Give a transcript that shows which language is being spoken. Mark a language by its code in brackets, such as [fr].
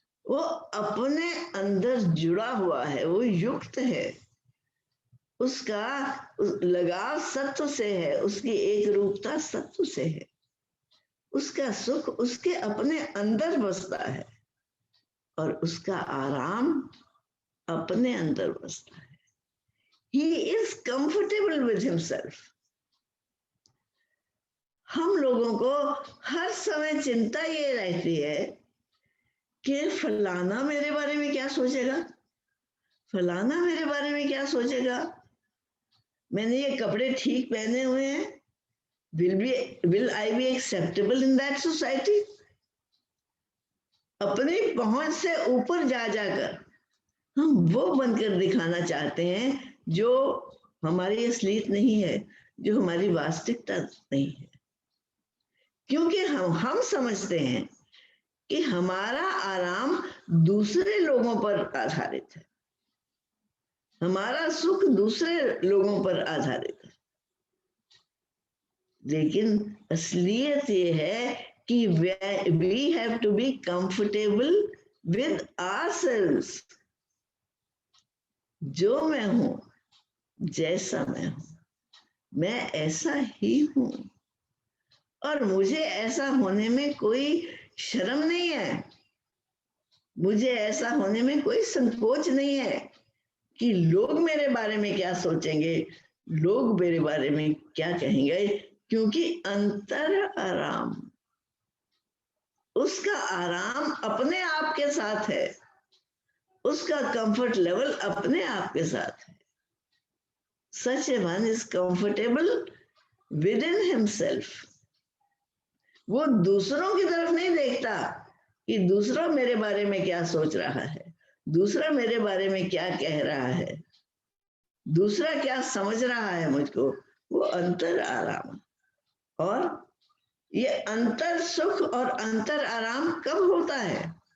[hi] वो अपने अंदर जुड़ा हुआ है, वो युक्त है, उसका लगाव सत्व से है, उसकी एक रूपता सत्व से है, उसका सुख उसके अपने अंदर बसता है और उसका आराम अपने अंदर बसता है। [en] He is comfortable with himself. [hi] हम लोगों को हर समय चिंता ये रहती है कि फलाना मेरे बारे में क्या सोचेगा, फलाना मेरे बारे में क्या सोचेगा, मैंने ये कपड़े ठीक पहने हुए हैं, [en] will I be acceptable in that society? [hi] अपनी पहुंच से ऊपर जा जाकर हम वो बनकर दिखाना चाहते हैं जो हमारी असलियत नहीं है, जो हमारी वास्तविकता नहीं है, क्योंकि हम समझते हैं कि हमारा आराम दूसरे लोगों पर आधारित है, हमारा सुख दूसरे लोगों पर आधारित है। लेकिन असलियत ये है कि [en] we have to be comfortable with ourselves. [hi] जो मैं हूं, जैसा मैं हूं, मैं ऐसा ही हूं और मुझे ऐसा होने में कोई शर्म नहीं है, मुझे ऐसा होने में कोई संकोच नहीं है कि लोग मेरे बारे में क्या सोचेंगे, लोग मेरे बारे में क्या कहेंगे, क्योंकि अंतर आराम, उसका आराम अपने आप के साथ है, उसका कंफर्ट लेवल अपने आप के साथ है। [en] Such a one is comfortable within himself. [hi] वो दूसरों की तरफ नहीं देखता कि दूसरा मेरे बारे में क्या सोच रहा है, दूसरा मेरे बारे में क्या कह रहा है, दूसरा क्या समझ रहा है मुझको। वो अंतर आराम। और ये अंतर सुख और अंतर आराम कब होता है?